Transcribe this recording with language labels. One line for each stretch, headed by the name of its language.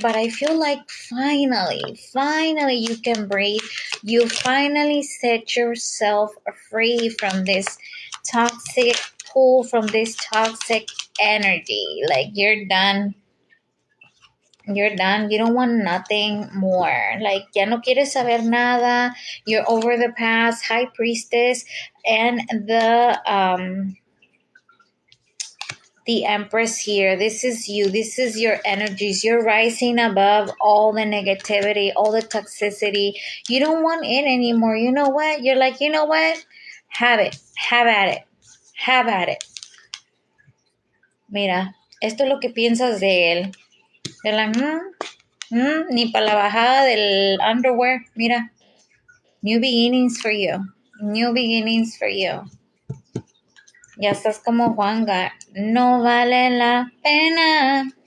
English: But I feel like finally you can breathe. You finally set yourself free from this toxic pull, from this toxic energy. Like you're done. You're done. You don't want nothing more.
Spanish: Like, ya no quieres saber nada.
English: You're over the past. High Priestess and the Empress here. This is you. This is your energies. You're rising above all the negativity, all the toxicity. You don't want it anymore. You know what? You're like, you know what? Have it. Have at it. Have at it.
Spanish: Mira, esto es lo que piensas de él.
English: You're like,
Spanish: ni para la bajada del underwear. Mira,
English: new beginnings for you. New beginnings for you.
Spanish: Ya estás como Juanga. No vale la pena.